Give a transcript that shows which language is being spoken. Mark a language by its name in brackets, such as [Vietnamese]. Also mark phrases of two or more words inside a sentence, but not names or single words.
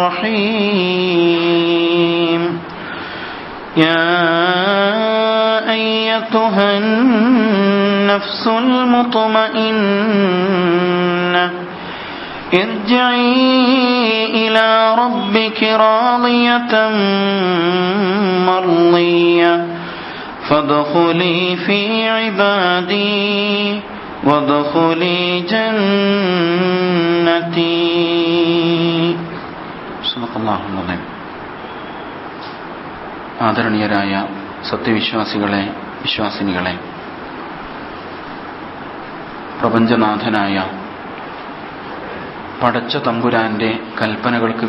[Arabic] الرحيم يا أيتها النفس المطمئنة ارجعي إلى ربك راضية مرضية فادخلي في عبادي وادخلي جنتي. صلى الله عليه. [Malayalam] ആദരണീയരായ സത്യവിശ്വാസികളെ, വിശ്വാസിനികളെ, പ്രപഞ്ചനാഥനായ പടച്ച തമ്പുരാന്റെ കൽപ്പനകൾക്ക്